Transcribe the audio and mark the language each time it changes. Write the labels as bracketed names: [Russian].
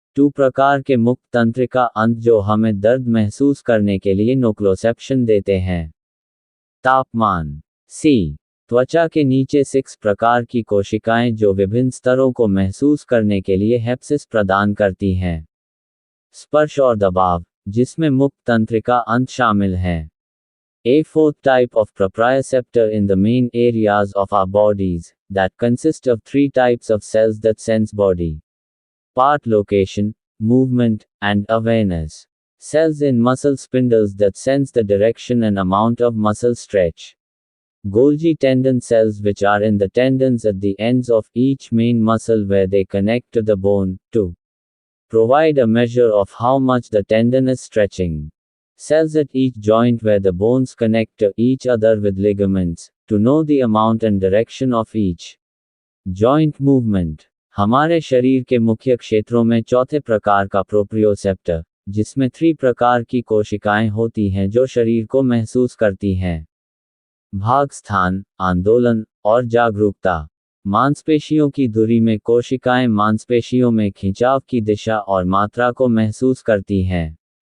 [Hindi] 2 प्रकार के मुक्त तंत्रिका अंत जो हमें दर्द महसूस करने के लिए नोक्लोसेप्शन देते हैं। तापमान। सी. त्वचा के नीचे 6 प्रकार की कोशिकाएं जो विभिन्न स्तरों को महसूस करने के लिए हेप्सिस प्रदान करती हैं। स्पर्श और दबाव, जिसमें मुक्त तंत्रिका अंत शामिल हैं। [English] A 4th type of proprioceptor in the main areas of our bodies, that consist of 3 types of cells that sense body part location, movement, and awareness. Cells in muscle spindles that sense the direction and amount of muscle stretch. Golgi tendon cells which are in the tendons at the ends of each main muscle where they connect to the bone, to provide a measure of how much the tendon is stretching. Cells at each joint where the bones connect to each other with ligaments, to know the amount and direction of each joint movement. [Hindi] हमारे शरीर के मुख्य क्षेत्रों में चौथे प्रकार का proprioceptor, जिसमें 3 प्रकार की कोशिकाएं होती हैं जो शरीर को महसूस करती हैं। भाग स्थान, आंदोलन, और जागरूकता। मांसपेशियों की धुरी में कोशिकाएं मांसपेशियों में खिंचाव की दिशा और मात्रा को महसूस करती हैं।